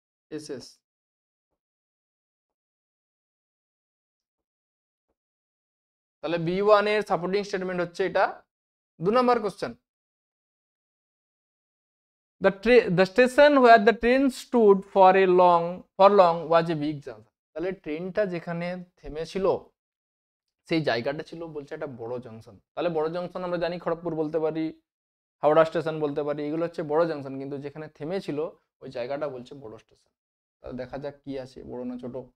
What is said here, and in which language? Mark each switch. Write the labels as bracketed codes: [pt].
[bn] SS। তাহলে B1 এর supporting statement হচ্ছে এটা। 2 নম্বর question, [en] the station where the train stood for long was a big junction। [bn] তাহলে ট্রেনটা যেখানে থেমেছিল সেই জায়গাটা ছিল বলছে একটা বড় জাংশন। তাহলে বড় জাংশন আমরা জানি খড়গপুর বলতে পারি, হাওড়া স্টেশন বলতে পারি, এগুলো হচ্ছে বড় জাংশন, কিন্তু যেখানে থেমেছিল ওই জায়গাটা বলছে বড় স্টেশন। তাহলে দেখা যাক কি আছে, বড় না ছোট।